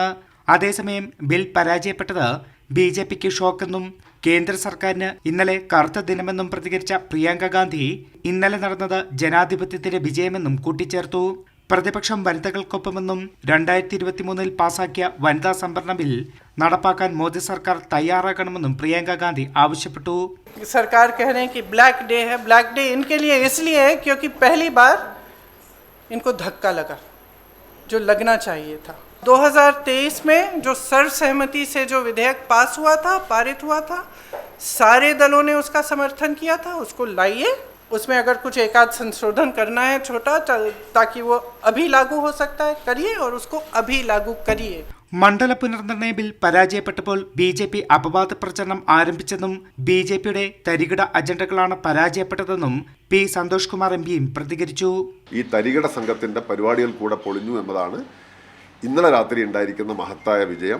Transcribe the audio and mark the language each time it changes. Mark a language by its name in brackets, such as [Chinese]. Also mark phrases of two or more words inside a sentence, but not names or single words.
[Malayalam] അതേസമയം ബിൽ പരാജയപ്പെട്ടത് ബി.ജെ.പിക്ക് ഷോക്കെന്നും കേന്ദ്ര സർക്കാരിന് ഇന്നലെ കറുത്ത ദിനമെന്നും പ്രതികരിച്ച പ്രിയങ്ക ഗാന്ധി ഇന്നലെ നടന്നത് ജനാധിപത്യത്തിന്റെ വിജയമെന്നും കൂട്ടിച്ചേർത്തു. പ്രതിപക്ഷം വനിതകൾക്കൊപ്പമെന്നും 2023 പാസാക്കിയ വനിതാ സംവരണ ബിൽ നടപ്പാക്കാൻ മോദി സർക്കാർ തയ്യാറാകണമെന്നും പ്രിയങ്ക ഗാന്ധി ആവശ്യപ്പെട്ടു. [Hindi] सरकार कह रहे हैं कि [English] black day [Hindi] है. [English] black day [Hindi] इनके लिए इसलिए है क्योंकि पहली बार इनको धक्का लगा जो लगना चाहिए था. 2023 में जो सर्वसहमति से जो विधेयक पास हुआ था, पारित हुआ था, सारे दलों ने उसका समर्थन किया था. उसको लाइए, उसमें अगर कुछ एकाध संशोधन करना है छोटा ताकि वो अभी लागू हो सकता है, करिए और उसको अभी लागू करिए. [Malayalam] മണ്ഡല പുനർനിർണയ ബിൽ പരാജയപ്പെട്ടപ്പോൾ ബി.ജെ.പി. അപവാദ പ്രചരണം ആരംഭിച്ചെന്നും ബി.ജെ.പിയുടെ തരികിട അജണ്ടകളാണ് പരാജയപ്പെട്ടതെന്നും പി. സന്തോഷ് കുമാർ എം.പിയും പ്രതികരിച്ചു. ഈ തരികിട സംഘത്തിന്റെ പരിപാടികൾ കൂടെ പൊളിഞ്ഞു എന്നതാണ് ഇന്നലെ രാത്രി ഉണ്ടായിരിക്കുന്ന മഹത്തായ വിജയം.